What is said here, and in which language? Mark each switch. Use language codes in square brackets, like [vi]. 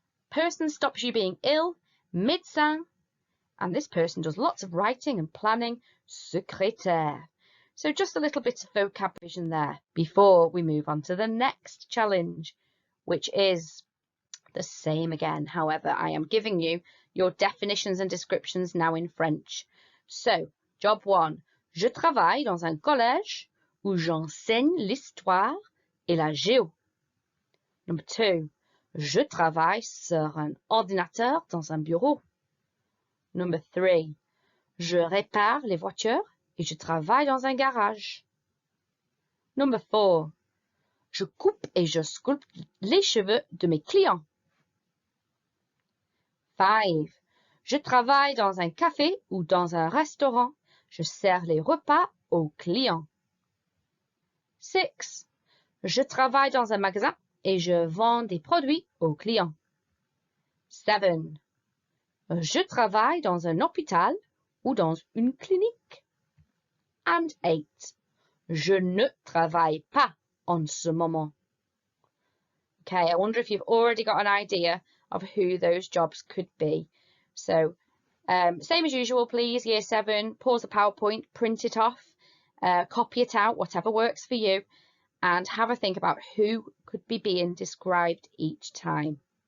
[en] Person stops you being ill, médecin, and this person does lots of writing and planning, secrétaire. So just a little bit of vocab vision there before we move on to the next challenge, which is the same again. However, I am giving you your definitions and descriptions now in French. So, job 1. [fr] Je travaille dans un collège où j'enseigne l'histoire et la géo. [en] Number 2. [fr] Je travaille sur un ordinateur dans un bureau. [en] Number 3. [fr] Je répare les voitures et je travaille dans un garage. [en] Number 4. [fr] Je coupe et je sculpte les cheveux de mes clients. 5. Je travaille dans un café ou dans un restaurant. Je sers les repas aux clients. 6. Je travaille dans un magasin et je vends des produits aux clients. 7. Je travaille dans un hôpital ou dans une clinique. [en] And 8. [fr] Je ne travaille pas en ce moment. [en] Okay, I wonder if you've already got an idea of who those jobs could be. So, same as usual, please, Year 7, pause the PowerPoint, print it off, copy it out, whatever works for you, and have a think about who could be being described each time.